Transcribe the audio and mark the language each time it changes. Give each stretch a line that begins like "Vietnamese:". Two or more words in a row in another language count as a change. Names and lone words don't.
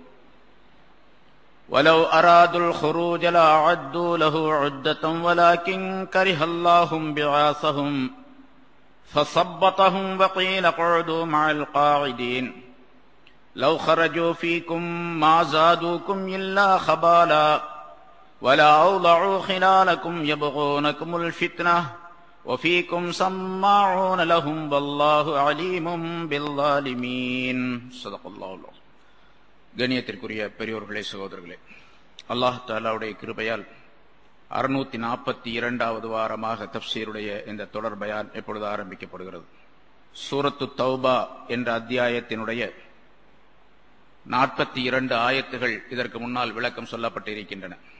Arabic: ولو أرادوا الخروج لأعدوا له عدة ولكن كره الله بعاثهم فثبطهم وقيل اقعدوا مع القاعدين لو خرجوا فيكم ما زادوكم إلا خبالا ولا أوضعوا خلالكم يبغونكم الفتنة وفيكم سماعون لهم والله عليم بالظالمين صدق الله العظيم.
Tamil: கண்ணியத்திற்குரிய பெரியோர்களே, சகோதரர்களே, அல்லாஹ் தஆலாவுடைய கிருபையால் 642வது வாரமாக தஃப்சீருடைய இந்த தொடர் பயான் எப்பொழுது ஆரம்பிக்கப்படுகிறது. சூரத்து தௌபா என்ற அத்தியாயத்தினுடைய 42 ஆயத்துகள் இதற்கு முன்னால் விளக்கம் சொல்லப்பட்டிருக்கின்றன.